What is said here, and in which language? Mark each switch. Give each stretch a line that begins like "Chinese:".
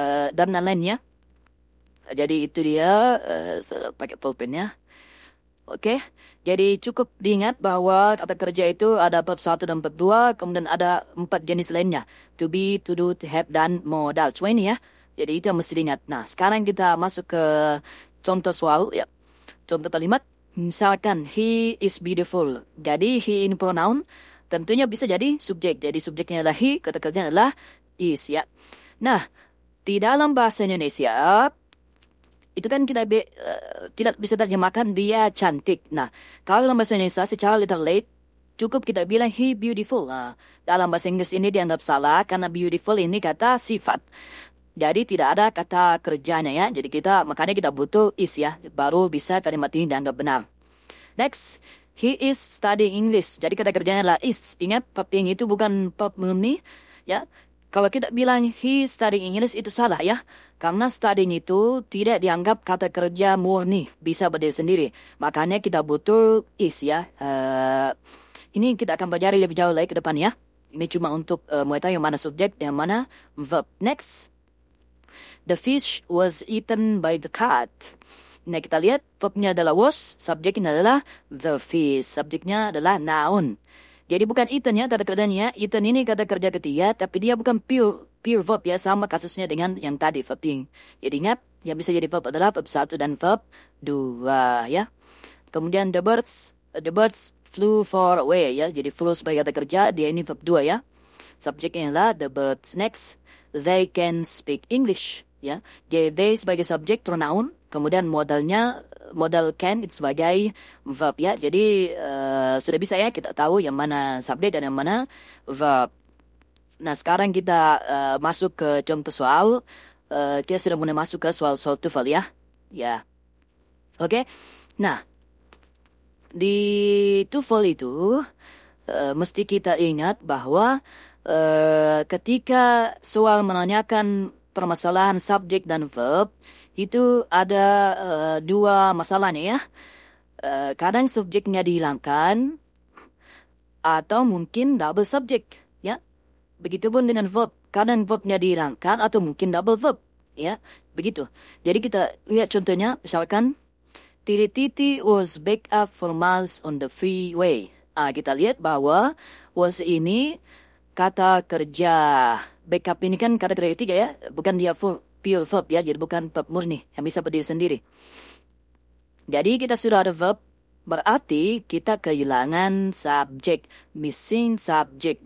Indonesian: Dan lain-lain ya. Jadi itu dia. Saya pakai pulpen ya. Oke. Jadi cukup diingat bahwa kata kerja itu ada verb 1 dan verb 2. Kemudian ada 4 jenis lainnya. To be, to do, to have, dan modal. Semua ini ya. Jadi itu yang mesti diingat. Nah, sekarang kita masuk ke contoh soal ya. Contoh kalimat. Misalkan,
English: he is beautiful.
Indonesian: Jadi, he ini pronoun. Tentunya bisa jadi subjek. Jadi, subjeknya adalah he, kata kerjanya adalah is ya. Nah, di dalam bahasa Indonesia, itu kan kita tidak bisa terjemahkan dia cantik. Nah, kalau dalam bahasa Indonesia secara literate, cukup kita bilang
English: he beautiful.
Indonesian: Nah, dalam bahasa Inggris ini dianggap salah karena beautiful ini kata sifat. Jadi tidak ada kata kerjanya ya. Jadi makanya kita butuh is ya. Baru bisa kalimat ini dianggap benar.
English: Next, he is studying English.
Indonesian: Jadi kata kerjanya adalah is. Ingat, verb ing itu bukan verb murni ya. Kalau kita bilang
English: he studying English
Indonesian: itu salah ya. Karena studying itu tidak dianggap kata kerja murni. Bisa berdiri sendiri. Makanya kita butuh is ya. Ini kita akan pelajari lebih jauh lagi ke depan ya. Ini cuma untuk mulai tahu yang mana subjek dan yang mana verb.
English: Next. The fish was eaten by the cat.
Indonesian: Nah, kita lihat verbnya adalah was, subjeknya adalah the fish. Subjeknya adalah noun. Jadi bukan eaten ya kata kerjanya. Eaten ini kata kerja ketiga, tapi dia bukan pure verb ya. Sama kasusnya dengan yang tadi, verb ing. Jadi ingat, yang bisa jadi verb adalah verb 1 dan verb 2 ya. Kemudian
English: the birds flew far away
Indonesian: ya. Jadi flew sebagai kata kerja, dia ini verb 2 ya. Subjeknya adalah the birds.
English: Next, they can speak English
Indonesian: ya. Jadi they sebagai subjek pronoun, kemudian modal can itu sebagai verb ya. Jadi sudah bisa ya kita tahu yang mana subjek dan yang mana verb. Nah, sekarang kita masuk ke contoh soal. Kita sudah mulai masuk ke soal TOEFL ya. Ya. Oke. Nah, di TOEFL itu mesti kita ingat bahwa ketika soal menanyakan permasalahan subjek dan verb, itu ada 2 masalahnya ya. Kadang subjeknya dihilangkan, atau mungkin double subjek ya. Begitupun dengan verb. Kadang verbnya dihilangkan, atau mungkin double verb. ya. Begitu. Jadi kita lihat contohnya, misalkan
English: Titi was backed up for miles on the freeway.
Indonesian: Kita lihat bahwa was ini kata kerja. Backup ini kan kata kerja ketiga ya, bukan dia pure verb ya, jadi bukan verb murni yang bisa berdiri sendiri. Jadi kita sudah ada verb, berarti kita kehilangan subjek,
English: missing subject.